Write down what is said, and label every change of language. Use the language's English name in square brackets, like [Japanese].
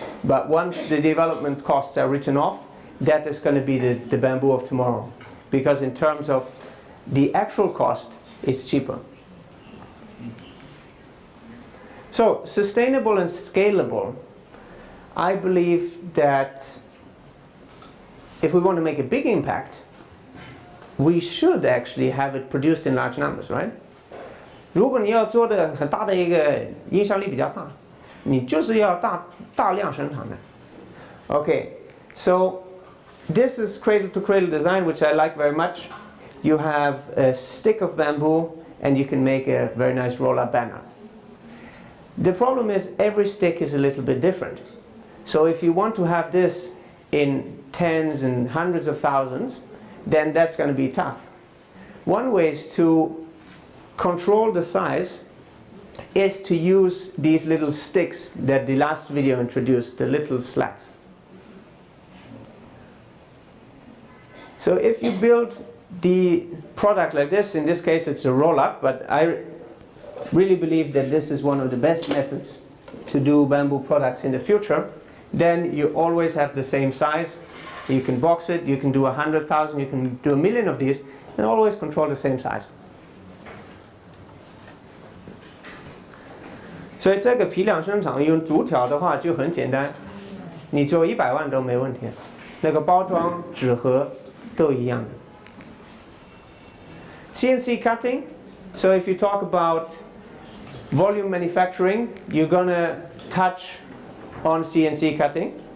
[English] But once the development costs are written off, that is going to be the bamboo of tomorrow, because in terms of the actual cost, it's cheaper. So sustainable and scalable, I believe that if we want to make a big impact, we should actually have it produced in large numbers, right? [Chinese] 如果你要做的很大的一个影响力比较大，你就是要大量生产的。 [English] Okay, so this is cradle-to-cradle design, which I like very much. You have a stick of bamboo, and you can make a very nice roll-up banner. The problem is every stick is a little bit different. So if you want to have this in tens and hundreds of thousands, then that's going to be tough. One way is to control the size is to use these little sticks that the last video introduced, the little slats. So if you build the product like this, in this case it's a roll-up, but I really believe that this is one of the best methods to do bamboo products in the future, then you always have the same size. You can box it, you can do 100,000, you can do 1,000,000 of these, and always control the same size. [Chinese] 所以这个批量生产用竹条的话就很简单，你做100万都没问题，那个包装纸盒都一样的。 [English] CNC cutting, so if you talk about volume manufacturing, you're gonna touch on CNC cutting.